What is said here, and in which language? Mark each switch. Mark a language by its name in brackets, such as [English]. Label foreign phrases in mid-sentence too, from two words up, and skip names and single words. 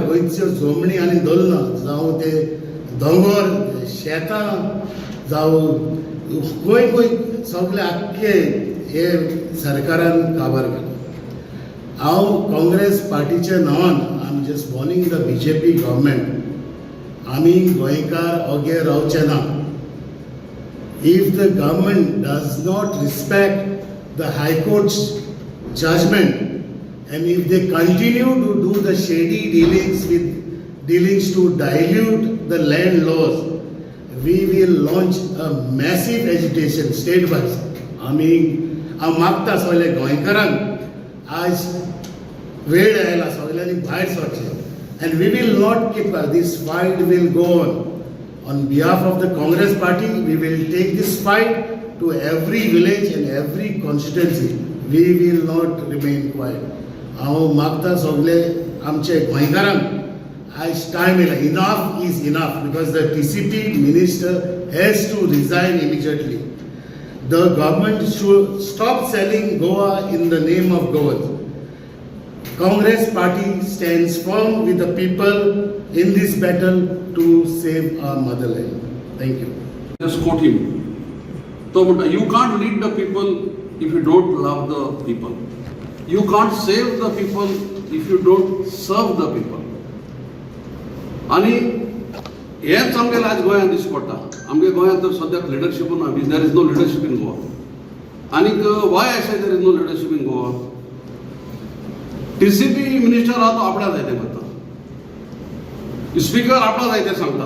[Konkani] गोंयच्यो जमनी आनी दलनां जावं ते दोंगर शेतां जावं गोंय सगळे आख्खे हे सरकारान काबार केला. हांव काँग्रेस पार्टीच्या नांवान [English] I am just warning the BJP government [Konkani] आमी गोंयकार ओगे रावचे ना. [English] If the government does not respect the High Court's judgment and if they continue to do the shady dealings to dilute the land laws, we will launch a massive agitation state-wise. [Konkani] हांव मागता सगळे गोंयकारांक आज वेळ आयला सगळ्यांनी भायर सरचें. [English] And we will not keep this fight will go on. On behalf of the Congress party, we will take this fight to every village and every constituency. We will not remain quiet. हांव मागता सगळे आमचे गोंयकारांक आज टायम येयला. Enough is enough because the TCP minister has to resign immediately. The government should stop selling Goa in the name of Goans. Congress party stands firm with the people in this battle to save our motherland. Thank you. Just quote him. So you can't lead the people if you don't love the people. You can't save the people if you don't serve the people. [Konkani] आणि हेच आमगे आज गोंयांत दिश्टी पडटा. आमगे गोंयांत तर सद्याक लिडरशीप ना. [English] There is no leadership in Goa. आनीक why I say there is no leadership in Goa. [Konkani] TCP मिनिस्टर आहा तो आपल्या जाय ते म्हणटा. स्पीकर आपला जाय ते सांगता.